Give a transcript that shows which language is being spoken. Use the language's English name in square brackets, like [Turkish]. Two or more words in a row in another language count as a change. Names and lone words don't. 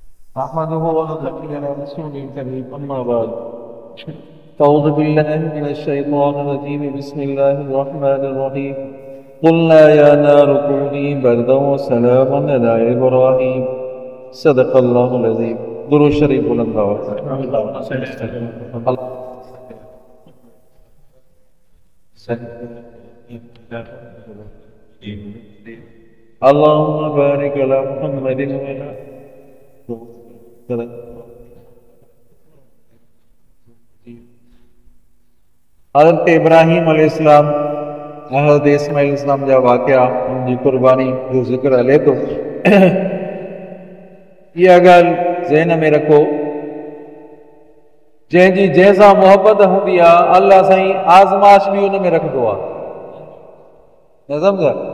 [Arabic] أحمده ونصلي على رسوله الكريم أما بعد أعوذ بالله من الشيطان الرجيم بسم الله الرحمن الرحيم قلنا يا نار كوني بردا وسلاما على إبراهيم صدق الله العظيم [Urdu] درود شریف بلند آواز [Arabic] اللهم بارك على محمد وعلى [Sindhi] हज़रत इब्राहिम अलैहिस्सलाम हज़रत इस्माइल अलैहिस्सलाम जा वाक़िया उनकी कुर्बानी जो ज़िक्र हले थो इहा ॻाल्हि ज़हन में रखो जंहिंजी जंहिंसां मोहबत हूंदी आहे अल्लाह साईं आज़माइश बि उन में रखंदो आहे न सम्झा